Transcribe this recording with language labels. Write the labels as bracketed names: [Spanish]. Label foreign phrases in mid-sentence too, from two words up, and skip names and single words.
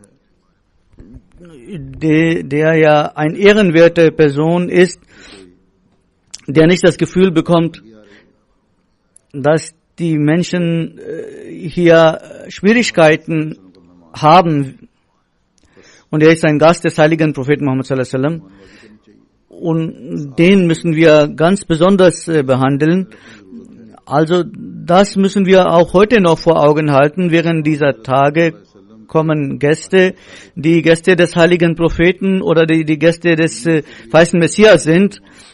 [German] Der ja eine ehrenwerte Person ist, der nicht das Gefühl bekommt, dass die Menschen hier Schwierigkeiten haben. Und er ist ein Gast des heiligen Propheten Muhammad [Arabic] صلى الله عليه وسلم. [German] Und den müssen wir ganz besonders behandeln. Also das müssen wir auch heute noch vor Augen halten. Während dieser Tage kommen Gäste, die Gäste des heiligen Propheten oder die Gäste des weißen Messias sind.